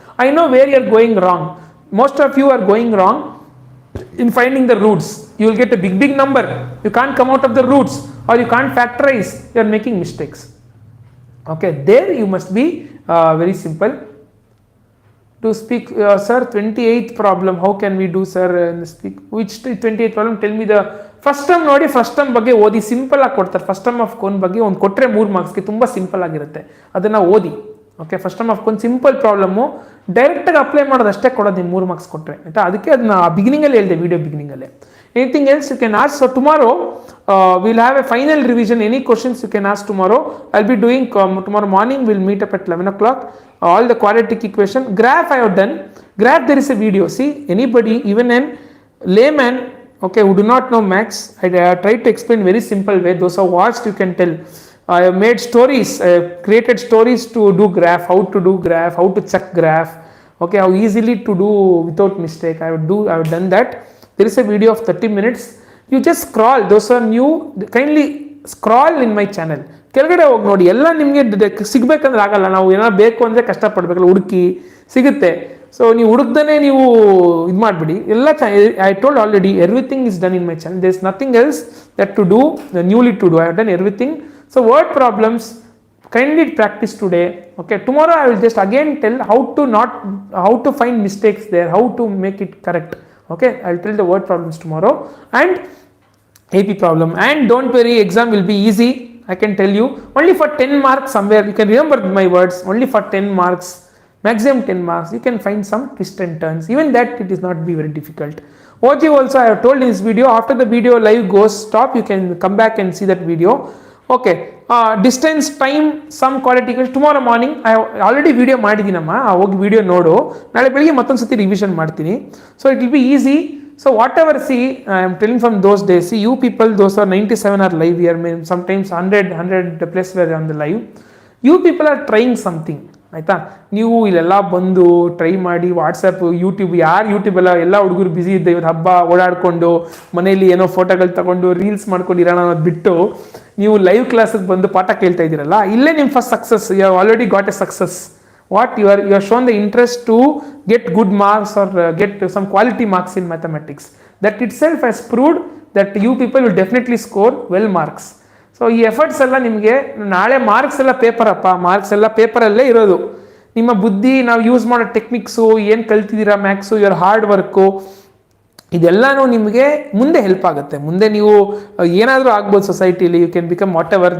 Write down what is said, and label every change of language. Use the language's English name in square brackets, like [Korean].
[English] I know where you are going wrong. Most of you are going wrong in finding the roots. You will get a big number. You can't come out of the roots, or you can't factorize. You are making mistakes. Okay, there you must be very simple to speak. Sir, 28th problem, how can we do, sir? Speak which 28th problem? Tell me the first term. [Kannada] ನೋಡಿ first term ಬಗ್ಗೆ ಓದಿ, simple ಆಗಿ ಕೊಡ್ತಾರೆ. First term of cone ಬಗ್ಗೆ ಒಂದು ಕೊಟ್ಟರೆ 3 ಮಾರ್ಕ್ಸ್ಗೆ ತುಂಬ simple ಆಗಿರುತ್ತೆ, ಅದನ್ನು ಓದಿ. Okay, first term of cone simple problem ಡೈರೆಕ್ಟಾಗಿ ಅಪ್ಲೈ ಮಾಡೋದು ಅಷ್ಟೇ ಕೊಡೋದು, ನೀವು 3 ಮಾರ್ಕ್ಸ್ ಕೊಟ್ಟರೆ ಆಯಿತಾ. ಅದಕ್ಕೆ ಅದನ್ನ ಬಿಗಿನಿಂಗಲ್ಲಿ ಹೇಳಿದೆ, video ಬಿಗಿನಿಂಗಲ್ಲೇ. [English] Anything else you can ask. So tomorrow we'll have a final revision. Any questions you can ask tomorrow. I'll be doing tomorrow morning. We'll meet up at 11 o'clock. All the quadratic equation. Graph I have done. Graph there is a video. See, anybody, even a layman, okay, who do not know maths, I tried to explain very simple way. Those who watched, you can tell. I have made stories. I have created stories to do graph. How to do graph. How to check graph. Okay, how easily to do without mistake. I have done that. There is a video of 30 minutes. You just scroll. Those are new. Kindly scroll in my channel. [Kannada] ಕೆಳಗಡೆ ಹೋಗಿ ನೋಡಿ, ಎಲ್ಲ ನಿಮಗೆ ಸಿಗಬೇಕಂದ್ರೆ ಆಗಲ್ಲ. ನಾವು ಏನಾದ್ರು ಬೇಕು ಅಂದರೆ ಕಷ್ಟಪಡಬೇಕಲ್ಲ, ಹುಡುಕಿ ಸಿಗುತ್ತೆ. [English] so [Kannada] ನೀವು ಹುಡುಕ್ದೇ ನೀವು ಇದು ಮಾಡಿಬಿಡಿ. ಎಲ್ಲ [English] I told already, everything is done in my channel. There is nothing else that to do, newly to do. I have done everything. So word problems, kindly practice today. Okay, tomorrow I will just again tell how to find mistakes there, how to make it correct. Okay, I'll tell the word problems tomorrow and AP problem. And don't worry, exam will be easy. I can tell you, only for 10 marks somewhere. You can remember my words. Only for 10 marks, maximum 10 marks. You can find some twists and turns. Even that it is not be very difficult. OG also I have told in this video. After the video live goes stop, you can come back and see that video. Okay, distance, time, some quadratic equation. Tomorrow morning I have already video [Kannada] ಮಾಡಿದ್ದೀನಮ್ಮ, ಹೋಗಿ video ನೋಡು. ನಾಳೆ ಬೆಳಿಗ್ಗೆ ಮತ್ತೊಂದು ಸತಿ revision ಮಾಡ್ತೀನಿ. [English] So it will be easy. So whatever, see, I am telling from those days, see, you people, those are 97 are live here, sometimes 100 plus were on the live. You people are trying something, [Kannada] ಆಯಿತಾ. ನೀವು ಇಲ್ಲೆಲ್ಲ ಬಂದು try ಮಾಡಿ WhatsApp YouTube, ಯಾರು YouTube ಎಲ್ಲ ಹುಡುಗರು busy ಇದ್ದೆ, ಇವತ್ತು ಹಬ್ಬ ಓಡಾಡಿಕೊಂಡು ಮನೇಲಿ ಏನೋ ಫೋಟೋಗಳು ತಗೊಂಡು ರೀಲ್ಸ್ ಮಾಡ್ಕೊಂಡು ಇರೋಣ ಅನ್ನೋದು ಬಿಟ್ಟು ನೀವು ಲೈವ್ ಕ್ಲಾಸಿಗೆ ಬಂದು ಪಾಠ ಕೇಳ್ತಾ ಇದ್ದೀರಲ್ಲ, ಇಲ್ಲೇ ನಿಮ್ಮ first success. [English] You have already got a success. What you are shown the interest to get good marks or get some quality marks in mathematics. That itself has proved that you people will definitely score well marks. [Kannada] So ಈ efforts ಎಲ್ಲ ನಿಮಗೆ ನಾಳೆ marks ಎಲ್ಲ paper ಅಪ್ಪ, marks ಎಲ್ಲ ಪೇಪರಲ್ಲೇ ಇರೋದು. ನಿಮ್ಮ ಬುದ್ಧಿ, ನಾವು ಯೂಸ್ ಮಾಡೋ ಟೆಕ್ನಿಕ್ಸು, ಏನು ಕಲ್ತಿದ್ದೀರಾ ಮ್ಯಾಥ್ಸು, [English] your hard work, [Kannada] ಇದೆಲ್ಲನೂ ನಿಮಗೆ ಮುಂದೆ ಹೆಲ್ಪ್ ಆಗುತ್ತೆ. ಮುಂದೆ ನೀವು ಏನಾದರೂ ಆಗ್ಬೋದು ಸೊಸೈಟಿಲಿ, [English] You can become whatever.